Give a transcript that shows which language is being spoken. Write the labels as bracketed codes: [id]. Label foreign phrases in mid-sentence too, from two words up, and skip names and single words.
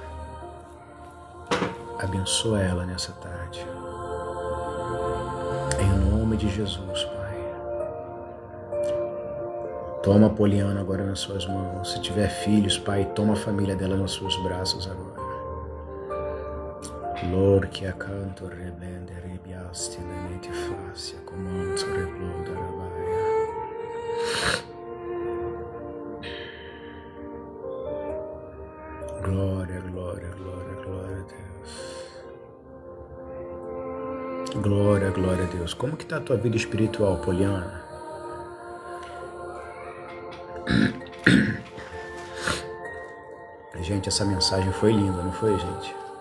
[pt] Abençoa ela nessa tarde. Em nome de Jesus, Pai. Toma a Poliana agora nas suas mãos. Se tiver filhos, Pai, toma a família dela nos seus braços agora. Lord, que acanto rebende ribiasti lenete facia, comanto reploda rabaia. Glória, glória, glória, glória a Deus. Glória, glória a Deus. Como que tá a tua vida espiritual, Poliana? Gente, essa mensagem foi linda, não foi, gente?